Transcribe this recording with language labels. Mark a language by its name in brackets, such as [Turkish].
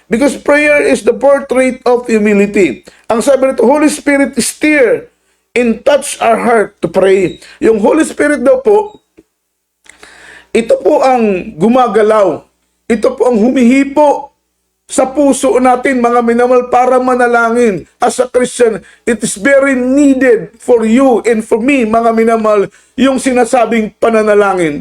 [English] Because prayer is the portrait of humility. [Filipino] Ang sabi nito, [English] Holy Spirit stir and touch our heart to pray. [Filipino] Yung Holy Spirit daw po, ito po ang gumagalaw. Ito po ang humihipo sa puso natin, mga minamahal, para manalangin. [English] As a Christian, it is very needed for you and for me, [Filipino] mga minamahal, yung sinasabing pananalangin.